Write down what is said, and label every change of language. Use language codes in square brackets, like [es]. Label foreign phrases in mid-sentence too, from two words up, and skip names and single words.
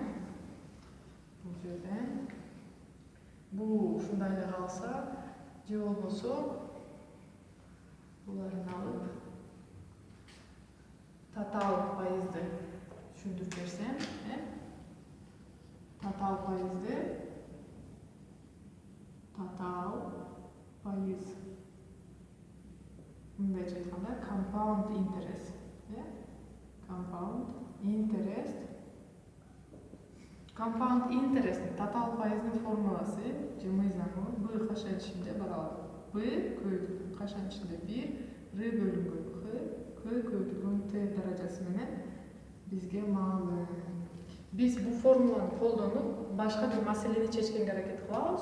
[ky] Бул жерден бул ушундай эле калса, же болбосо буларын алып татаал пайызды түшүндүрүп берсем, татаал пайыз мындайча айтканда [en] compound interest. Compound interest [ky] татаал пайыздын формуласы же мыйзамы B кашан ичинде барабар. B көбөйтүлгөн кашан ичинде 1, R бөлүнгөн K көбөйтүлгөн T даражасы менен бизге маалым. Биз бул формуланы колдонуп башка бир маселени чечкенге аракет кылабыз.